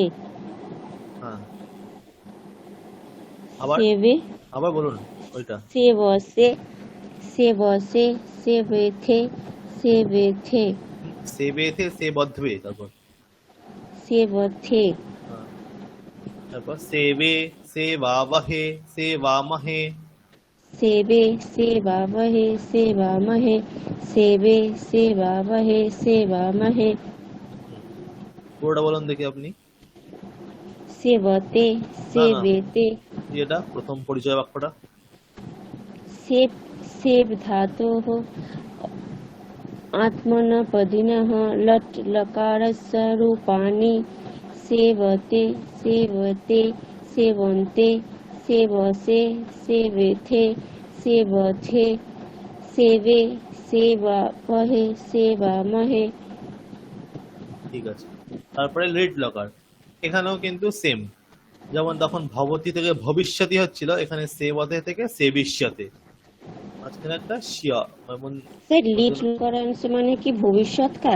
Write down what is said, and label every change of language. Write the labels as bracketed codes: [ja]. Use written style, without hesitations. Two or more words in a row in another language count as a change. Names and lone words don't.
[bn] हाँ আবার [sa] সেবে [bn] আবার বলুন ওইটা [sa] সেবসে সেবসে সেবেথে সেবেথে सेबेथे सेबध्वे তারপর সেবথে हाँ, তারপর सेवे सेवावहे सेवामहे सेबे सेवावहे सेवामहे सेबे सेवावहे सेवामहे [bn] পুরোটা বলুন দেখি আপনি [sa] सेवते सेवेते [bn] এটা প্রথম পরিচয় বাক্যটা [sa] सेब सेब धातोः आत्मनेपदिनः लट् लकारस्य रूपाणि सेवते सेवते सेवन्ते सेवसे सेवेथे सेवथे सेवे सेवावहे सेवामहे [bn] ঠিক আছে তারপরে লিড লকার এখানেও কিন্তু সেম যেমন তখন ভবতী থেকে ভবিষ্যতি হচ্ছিল এখানে সেবতে থেকে সেবিষ্যতে মাঝখানে একটা শিয়া যেমন স্যার লিট লকারাংশ মানে কি ভবিষ্যৎকাল